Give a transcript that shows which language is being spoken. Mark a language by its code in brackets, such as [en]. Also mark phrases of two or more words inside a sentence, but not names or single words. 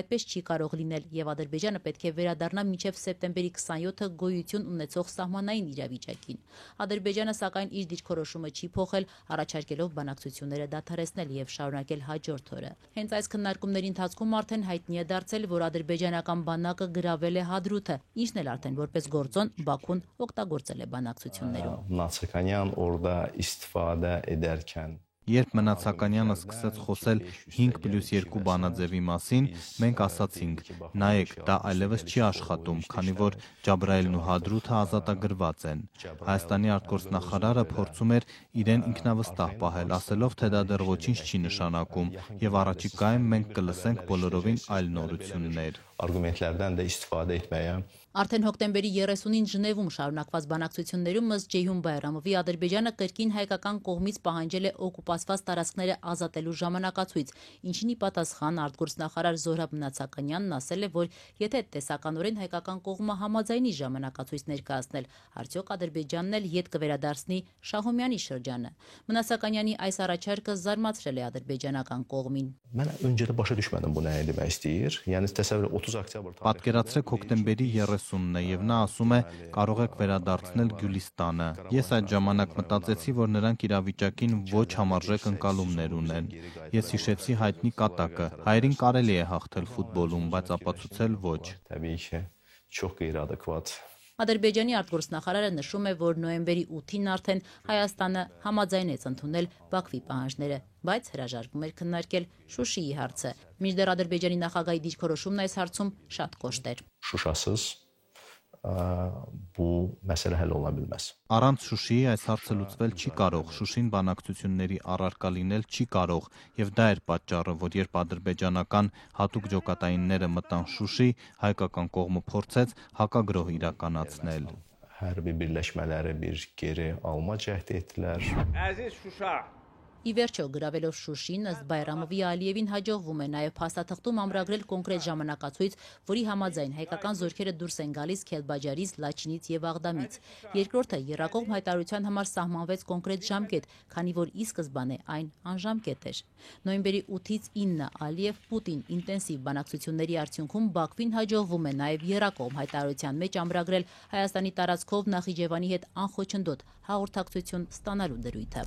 [hy] այդպես չի կարող լինել եւ Ադրբեջանը պետք է վերադառնա մինչեւ սեպտեմբերի 27-ը գոյություն ունեցող սահմանային իրավիճակին։ Ադրբեջանը սակայն իր դիրքորոշումը չի փոխել, առաջարկելով բանակցությունները դադարեցնել եւ շարունակել հաջորդ օրը։ Հենց այս քննարկումների ընթացքում արդեն հայտնի է դարձել, որ ադրբեջանական բանակը գրավել է Հադրութը, ինչն էլ արդեն որպես գործոն Բաքուն օգտագործել է բանակցություններում։ [az] Նացականյան orada istifadə edərkən [hy] Երբ Մնացականյանը սկսեց խոսել 5+2 բանաձևի մասին, մենք ասացինք, նայեք, դա այլևս չի աշխատում, քանի որ Ջաբրայելն ու Հադրութը ազատագրված են։ Հայաստանի արտգործնախարարը փորձում էր իրեն ինքնավստահ պահել, ասելով, թե դա դեռ ոչինչ չի նշանակում, եւ առաջիկայում մենք կլսենք բոլորովին այլ նորություններ։ [az] Արգումենտlərdən də istifadə etməyə [hy] Արդեն հոկտեմբերի 30-ին Ժնևում շարունակված բանակցություններում ըստ Ջեյհուն Բայրամովի Ադրբեջանը կրկին հայկական կողմից պահանջել է օկուպացված տարածքները ազատելու ժամանակացույց, ինչին ի պատասխան արտգործնախարար Զոհրաբ Նացականյանն ասել է, որ եթե տեսականորեն հայկական կողմը համաձայնի ժամանակացույց ներկայացնել, արդյոք Ադրբեջանն էլ ետ կվերադարձնի Շահումյանի շրջանը։ Մնացականյանի այս առաջարկը զարմացրել է ադրբեջանական կողմին։ [az] Mən öncədə başa düşmədim bu nə demək istəyir։ Yəni təsəvvür 30 oktyabr [hy] Պատկերացրեք հոկտեմբերի 30-ն է եւ նա ասում է կարող եք վերադարձնել Գյուլիստանը։ Ես այդ ժամանակ մտածեցի, որ նրանք իրավիճակին ոչ համարժեք ընկալումներ ունեն։ Ես հիշեցի հայտնի կատակը։ Հայերին կարելի է հաղթել ֆուտբոլում, բայց ապացուցել ոչ։ [az] Təbii ki, çox qeyri-adekvat [hy] Ադրբեջանի արտգործնախարարը նշում է, որ նոյեմբերի 8-ին արդեն Հայաստանը համաձայնեց ընդունել Բաքվի պահանջները, բայց հրաժարվում էր քննարկել Շուշիի հարցը։ Մինչդեռ Ադրբեջանի նախագահի դիրքորոշումն այս հարցում շատ կոշտ էր։ [az] Şuşasız bu məsələ həll ola bilməz։ [hy] Առանց Շուշիի այս հարցը լուծվել չի կարող, Շուշին բանակցությունների առարկա լինել չի կարող, եւ դա էր պատճառը, որ երբ ադրբեջանական հատուկ ջոկատայինները մտան Շուշի, հայկական կողմը փորձեց հակագրոհ իրականացնել։ [az] Hərbi birləşmələri bir geri alma cəhdi etdilər։ Əziz Şuşa, [hy] Ի վերջո գրավելով Շուշին ըստ Բայրամովի Ալիևին հաջողվում է նաև փաստաթղթում ամրագրել կոնկրետ ժամանակացույց, որի համաձայն հայկական զորքերը դուրս են գալիս Քելբաջարից, Լաչինից եւ Աղդամից։ Երկրորդը երրակողմ հայտարարության համար սահմանվեց կոնկրետ ժամկետ, քանի որ ի սկզբանե այն անժամկետ էր։ Նոյեմբերի 8-ից 9-ը Ալիև-Պուտին ինտենսիվ բանակցությունների արդյունքում Բաքվին հաջողվում է նաև երրակողմ հայտարարության մեջ ամրագրել Հայաստանի տարածքով Նախիջևանի հետ անխոչնդոտ հաղորդակցություն ստանալու դրույթը։